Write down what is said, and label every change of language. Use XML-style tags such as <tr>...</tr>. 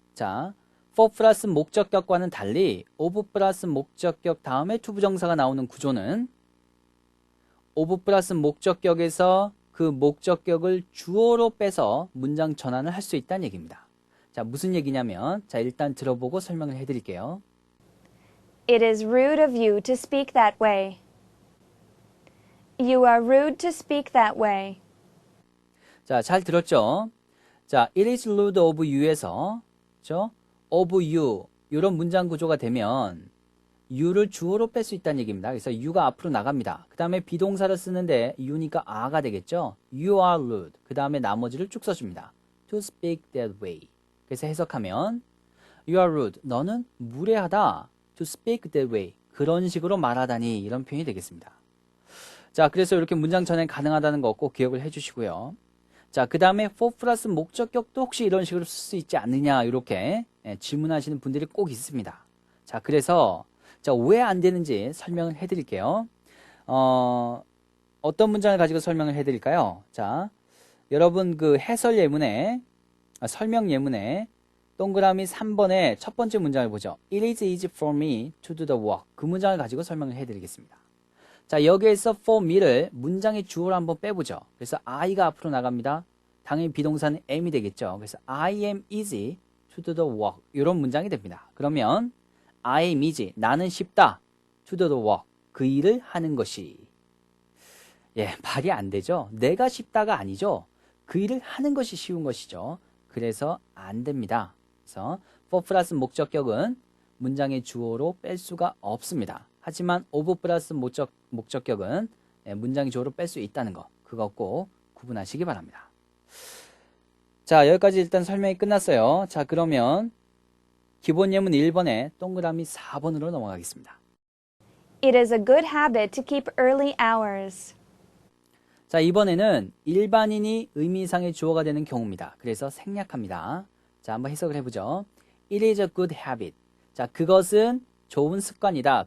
<ko>자, for 플러스 목적격과는 달리 of 플러스 목적격 다음에 투부정사가 나오는 구조는 of 플러스 목적격에서 그 목적격을 주어로 빼서 문장 전환을 할 수 있다는 얘기입니다. 자, 무슨 얘기냐면 자, 일단 들어보고 설명을 해드릴게요.</ko> <en>It is rude of you to speak that way. You are rude to speak that way.</en> <ko>자, 잘 들었죠? 자,</ko> <en>it is rude of you</en> <ko>에서 그렇죠? of you 이런 문장 구조가 되면 you를 주어로 뺄 수 있다는 얘기입니다. 그래서 you가 앞으로 나갑니다. 그 다음에 비동사를 쓰는데 you니까 are가 되겠죠?</ko> <en>You are rude.</en> <ko>그 다음에 나머지를 쭉 써줍니다.</ko> <en>To speak that way.</en> <ko>그래서 해석하면</ko> <en>You are rude.</en> <ko>너는 무례하다.</ko> <en>To speak that way.</en> <ko>그런 식으로 말하다니 이런 표현이 되겠습니다. 자, 그래서 이렇게 문장 전환 가능하다는 거 꼭 기억을 해주시고요. 자, 그 다음에 for 플러스 목적격도 혹시 이런 식으로 쓸 수 있지 않느냐 이렇게 질문하시는 분들이 꼭 있습니다. 자, 그래서 자, 왜 안 되는지 설명을 해드릴게요. 어떤 문장을 가지고 설명을 해드릴까요? 자, 여러분 그 해설 예문에 설명 예문에 동그라미 3번의 첫 번째 문장을 보죠.</ko> <en>It is easy for me to do the work.</en> <ko>그 문장을 가지고 설명을 해드리겠습니다. 자, 여기에서 for me를 문장의 주어로 한번 빼보죠. 그래서 I가 앞으로 나갑니다. 당연히 비동사는 am이 되겠죠. 그래서</ko> <en>I am easy to do the work.</en> <ko>이런 문장이 됩니다. 그러면</ko> <en>I am easy.</en> <ko>나는 쉽다.</ko> <en>to do the work.</en> <ko>그 일을 하는 것이. 예, 말이 안 되죠. 내가 쉽다가 아니죠. 그 일을 하는 것이 쉬운 것이죠. 그래서 안 됩니다. 그래서 for 플러스 목적격은 문장의 주어로 뺄 수가 없습니다. 하지만 of 플러스 목적격은 문장의 주어로 뺄 수 있다는 거. 그거 꼭 구분하시기 바랍니다. 자, 여기까지 일단 설명이 끝났어요. 자, 그러면 기본 예문 1번에 동그라미 4번으로 넘어가겠습니다.</ko> <en>It is a good habit to keep early hours.</en> <ko>자, 이번에는 일반인이 의미상의 주어가 되는 경우입니다. 그래서 생략합니다. 자, 한번 해석을 해보죠.</ko> <en>It is a good habit.</en> <ko>자, 그것은 좋은 습관이다.</ko>